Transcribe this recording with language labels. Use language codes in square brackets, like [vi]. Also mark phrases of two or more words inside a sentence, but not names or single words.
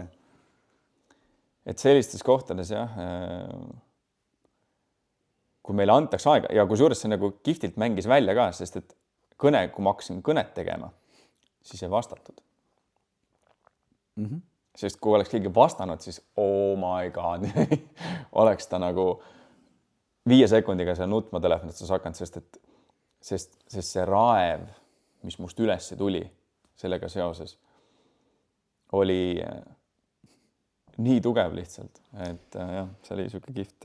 [et] et sellistes kohtades jah, kui meile antakse aega ja kui juures see nagu kihvtilt mängis välja ka, sest et kõne, kui ma hakkasin kõnet tegema, siis ei vastatud. Sest kui oleks keegi vastanud, siis [en] oh my god, [et] oleks ta nagu 5 sekundiga seal nutma telefonist hakanud, sest see raev, mis must üles tuli sellega seoses, oli nii tugev lihtsalt, et jah, see oli siuke kihvt.